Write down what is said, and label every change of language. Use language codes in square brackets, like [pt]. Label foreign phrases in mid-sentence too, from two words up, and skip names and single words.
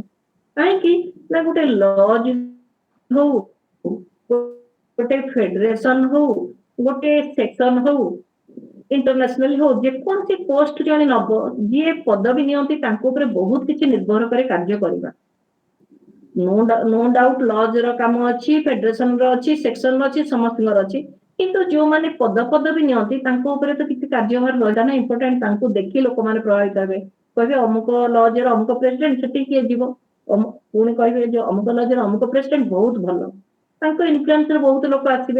[or] କାହିଁକି ନା ଗୋଟେ ଲଜ ହଉ, ଗୋଟେ ଫେଡେରେସନ ହଉ, ଗୋଟେ ସେକ୍ସନ ହଉ, ଇଣ୍ଟରନ୍ୟାସନାଲ ହଉ, ଯେକୌଣସି ପୋଷ୍ଟ ଜଣେ ନବ, ଯିଏ ପଦବୀ ନିଅନ୍ତି ତାଙ୍କ ଉପରେ ବହୁତ କିଛି ନିର୍ଭର କରେ କାର୍ଯ୍ୟ କରିବା। [en] no doubt [or] लॉज ର କାମ ଅଛି, ଫେଡେରେସନ ର ଅଛି, ସେକ୍ସନ ର ଅଛି, ସମସ୍ତଙ୍କର ଅଛି, କିନ୍ତୁ ଯୋଉମାନେ ପଦବୀ ନିଅନ୍ତି ତାଙ୍କ ଉପରେ ତ କିଛି କାର୍ଯ୍ୟଭାର ରହିଲା ନା ଇମ୍ପୋର୍ଟାଣ୍ଟ। ତାଙ୍କୁ ଦେଖି ଲୋକମାନେ ପ୍ରଭାବିତ ହେବେ, କହିବେ ଅମୁକ ଲଜର ଅମୁକ ପ୍ରେସିଡେଣ୍ଟ, ସେଠି କିଏ ଯିବ, ପୁଣି କହିବେ ଯେ ଅମୁକ ଲଜର ଅମୁକ ପ୍ରେସିଡେଣ୍ଟ ବହୁତ ଭଲ, ତାଙ୍କ ଇନଫ୍ଲୁଏନ୍ସରେ ବହୁତ ଲୋକ ଆସିବେ।